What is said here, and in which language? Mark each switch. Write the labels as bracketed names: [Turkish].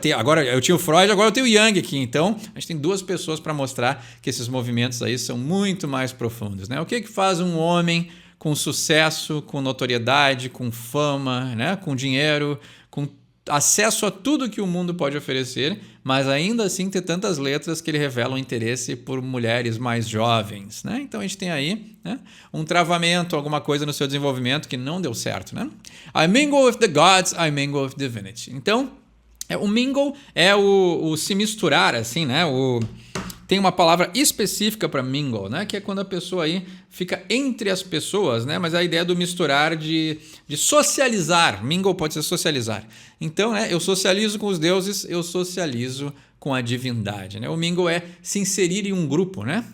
[Portuguese] Agora eu tinha o Freud, agora eu tenho o Jung aqui. Então, a gente tem duas pessoas para mostrar que esses movimentos aí são muito mais profundos, né? O que faz um homem com sucesso, com notoriedade, com fama, né? Com dinheiro, com acesso a tudo que o mundo pode oferecer, mas ainda assim ter tantas letras que ele revela um interesse por mulheres mais jovens, né? Então a gente tem aí, né, um travamento, alguma coisa no seu desenvolvimento que não deu certo, né? [English] I mingle with the gods, I mingle with divinity. [Portuguese] Então, o mingle é o se misturar, assim, né? Tem uma palavra específica para mingle, né? Que é quando a pessoa aí fica entre as pessoas, né? Mas a ideia do misturar de socializar. Mingle pode ser socializar. Então, né? Eu socializo com os deuses, eu socializo com a divindade, né? O mingle é se inserir em um grupo, né?